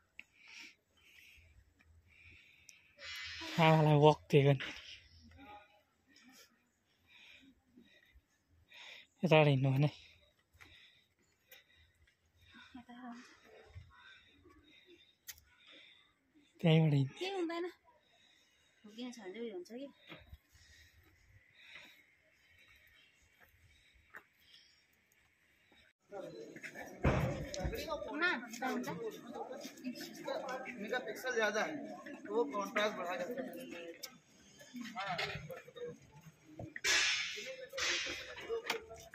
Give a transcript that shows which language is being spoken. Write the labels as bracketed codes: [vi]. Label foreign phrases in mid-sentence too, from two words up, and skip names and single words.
[ne] आमालाई वक दिएको नि यताबाट हिँड्नु भने त्यहीँबाट हिँड्नु केही हुँदैन हुर्किने छ भने हुन्छ कि [hi] इनका पिक्सल ज्यादा है तो वो कॉन्ट्रास्ट बढ़ा देता है।